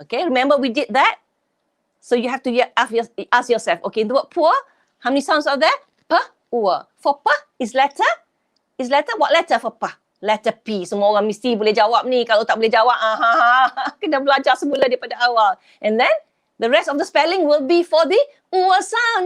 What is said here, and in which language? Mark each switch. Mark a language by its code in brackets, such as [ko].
[en] Okay, remember we did that? So you have to ask yourself, okay, in the word poor, how many sounds are there? P, For P is letter? What letter for P? Letter P. [ms] Semua orang mesti boleh jawab ni. Kalau tak boleh jawab, kena belajar semula daripada awal. [en] And then, the rest of the spelling will be for the sound.